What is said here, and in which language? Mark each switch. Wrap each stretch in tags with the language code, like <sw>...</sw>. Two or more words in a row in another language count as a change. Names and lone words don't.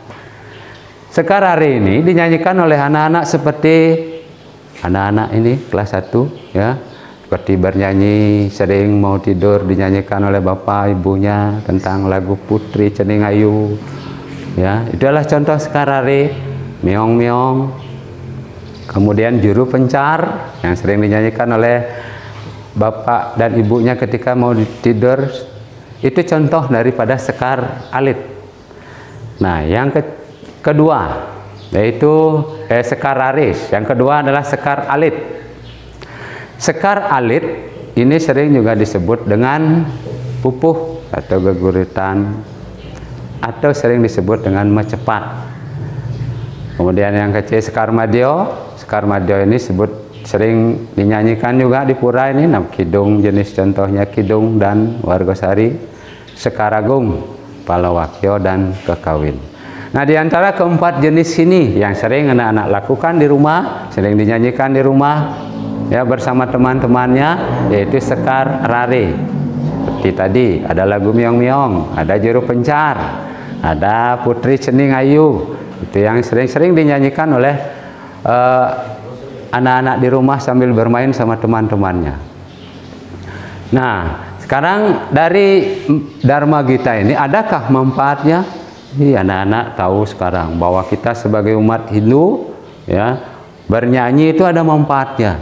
<id>Sekarare ini dinyanyikan oleh anak-anak seperti anak-anak ini kelas 1 ya, seperti bernyanyi, sering mau tidur dinyanyikan oleh bapak ibunya tentang lagu Putri Cening Ayu ya. Itulah contoh sekarare, meong-meong. Kemudian juru pencar yang sering dinyanyikan oleh bapak dan ibunya ketika mau tidur, itu contoh daripada sekar alit. Nah, yang kedua yaitu sekar aris. Yang kedua adalah sekar alit. Sekar alit ini sering juga disebut dengan pupuh atau geguritan, atau sering disebut dengan mecepat. Kemudian yang kecil sekar madyo. Sekar madyo ini sering dinyanyikan juga di pura ini. Nah, kidung jenis contohnya kidung dan wargosari, sekar agung, palawakyo, dan kekawin. Nah, di antara keempat jenis ini yang sering anak-anak lakukan di rumah, sering dinyanyikan di rumah ya bersama teman-temannya, yaitu sekar rare. Seperti tadi ada lagu meong-meong, ada juru pencar, ada Putri Cening Ayu. Itu yang sering-sering dinyanyikan oleh anak-anak di rumah sambil bermain sama teman-temannya. Nah, sekarang dari Dharma Gita ini adakah manfaatnya? Anak-anak tahu sekarang bahwa kita sebagai umat Hindu ya, bernyanyi itu ada manfaatnya.</id>